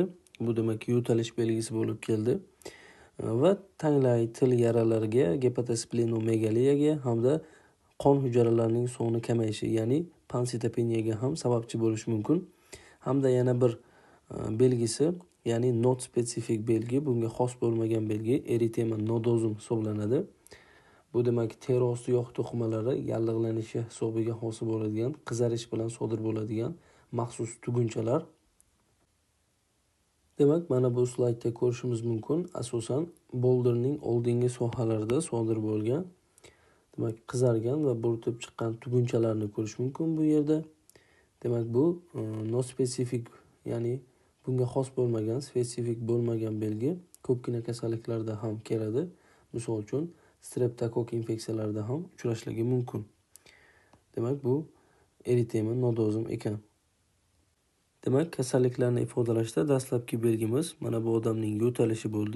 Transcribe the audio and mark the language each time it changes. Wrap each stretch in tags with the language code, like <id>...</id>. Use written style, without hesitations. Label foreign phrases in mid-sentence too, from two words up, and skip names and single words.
<uz>Bu demak yo'talish belgisi bo'lib keldi. Va tanglay, til yaralariga, gepatosplenomegaliyga hamda qon hujayralarining soni kamayishi, ya'ni pansitopeniyaga ham sababchi bo'lishi mumkin. Hamda yana bir belgisi, ya'ni</uz> <en>not specific</en> <uz>belgi, bunga xos bo'lmagan belgi eritema nodozum hisoblanadi. Bu demak teri osti yog' to'qimalari yallig'lanishi hisobiga hosil bo'ladigan, qizarish bilan sodir bo'ladigan maxsus tugunchalar. Demak, mana bu slaydda ko'rishimiz mumkin, asosan boldirning oldingi sohalarida sodir bo'lgan, demak, qizargan va bo'rtib chiqqan tugunchalarni ko'rish mumkin bu yerda. Demak, bu</uz> <en>not specific,</en> <uz>ya'ni bunga xos bo'lmagan, spesifik bo'lmagan belgi ko'pgina kasalliklarda ham keladi. Misol uchun, streptokok infeksiyalarida ham uchrashligi mumkin. Demak, bu eritema nodozum ekan. Demak, kasalliklarni ifodalashda dastlabki belgimiz mana bu odamning yo'talishi bo'ldi.</uz>